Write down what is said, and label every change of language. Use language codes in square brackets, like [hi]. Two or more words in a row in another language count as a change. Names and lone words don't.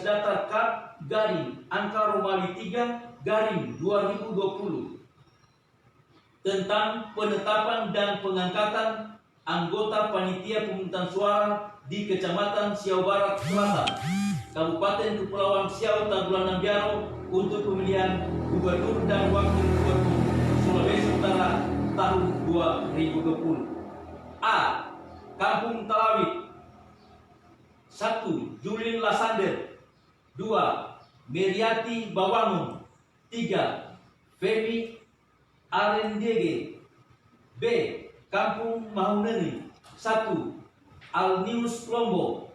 [id] datar KAP garing angka Romawi 3 garing 2020 tentang penetapan dan pengangkatan anggota panitia pemungutan suara di Kecamatan Siau Barat Selatan, Kabupaten Kepulauan Siau Tagulandang Biaro untuk pemilihan gubernur dan wakil gubernur Sulawesi Utara tahun 2020. A. Kampung Talawit. 1. Julin Lasander. 2. Meriati Bawangun. 3. Femi Arendege. B. Kampung Mahuneni. 1. Alnius Lombo.